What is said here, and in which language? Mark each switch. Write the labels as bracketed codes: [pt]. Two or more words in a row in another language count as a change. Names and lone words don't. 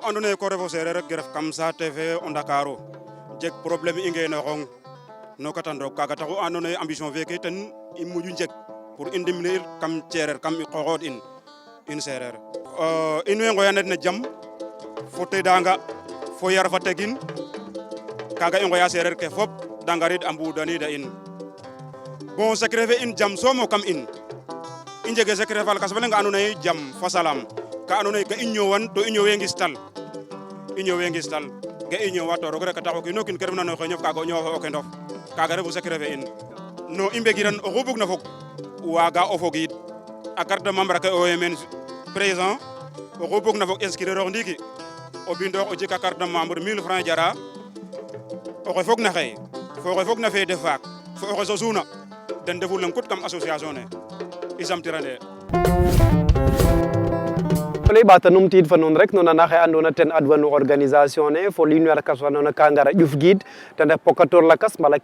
[srr] andoona yee ko ref o seereer rek ref kam saate fe o Ndakaaru jeg problème i ngeenooxong no katan roog kaaga taxu andoona yee ambition feke ten i moƴu njeg pour i ndimle'ir kam seereer kam i xooxood in seereer in way nqoyanet ne jam fo tedanga fo yar fa tegin kaaga i nqoya seereer ke fop da ngarid a mbudaniida in bon secret fe in jam soom o kam in i njege secret fa lakas fa leŋ andoona yee jam fa salam ka andoona yee ga i ñoowan to i ñoowee ngistal ga i ñoowa to roog rek a tax o kiin o kiin ke refna no xeñof kaaga o ñoowa fo o kendof kaaga refu secret fe in no i mbegiran oxu bugna fog waaga o fogiid a [fr] carte de membre [srr] ke owey meen présent oxu bugna fog inscrire ox ndiiki o bindoox o jik a [fr] carte de membre [srr] 1000 francs jara oxe fog na xey fo oxe fog na fede faak fo oxe sosuna den ndefu leŋ kut kam association ne i samtirane lay ɓata numtiid fa nuun rek no nana xe andoona ten adwanu organisation ne fo liin we lakas fa andoona ka ngara ƴuf giid ten ref pokator lakas mbala